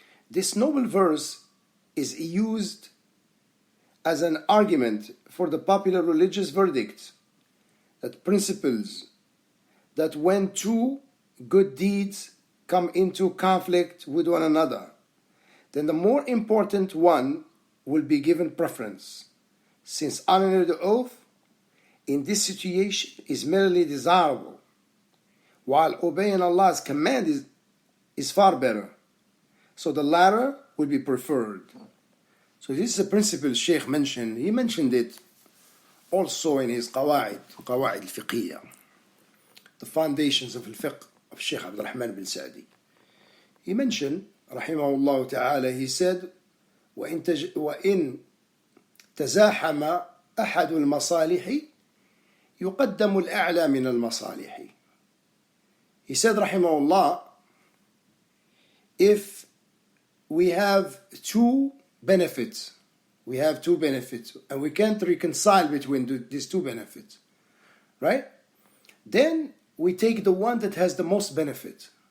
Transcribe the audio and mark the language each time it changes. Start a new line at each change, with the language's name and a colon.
English: This noble verse is used as an argument for the popular religious verdict that principles that when two good deeds come into conflict with one another, then the more important one will be given preference, since honoring the oath in this situation is merely desirable, while obeying Allah's command is far better. So the latter will be preferred. So this is a principle Shaykh mentioned. He mentioned it also in his Qawa'id al-Fiqhiyya, the foundations of al-Fiqh of Shaykh Abdul Rahman bin Sa'di. He mentioned, rahimahullah ta'ala, he said,
Arabic: وَإِن تَزَاحَمَ أَحَدُ الْمَصَالِحِ يُقَدَّمُ الْأَعْلَى مِنَ الْمَصَالِحِ.
English: He said, rahimahullah, if we have two benefits, and we can't reconcile between these two benefits, right? Then we take the one that has the most benefit.